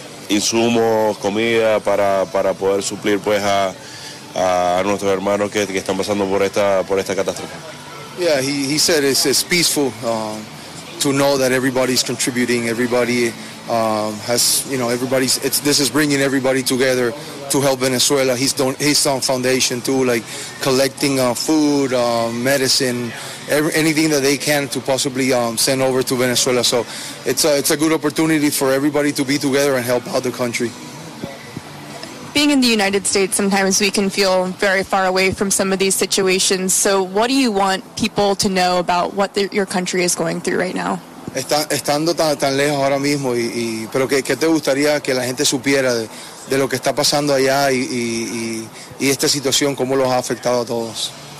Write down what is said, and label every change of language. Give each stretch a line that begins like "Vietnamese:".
Spanish: insumos, comida para poder suplir pues a nuestros hermanos que están pasando por esta catástrofe.
English: Yeah, he said it's peaceful to know that everybody's contributing, this is bringing everybody together to help Venezuela. He's done his own foundation too, like collecting food, medicine, anything that they can to possibly send over to Venezuela. So it's a good opportunity for everybody to be together and help out the country. Being in the United States, sometimes we can feel very far away from some of these situations. So what do you want people to know about what your country is going through right now?
Spanish: Estando tan lejos ahora mismo, pero ¿qué te gustaría que la gente supiera de lo que está pasando allá y esta situación, cómo los ha afectado a todos?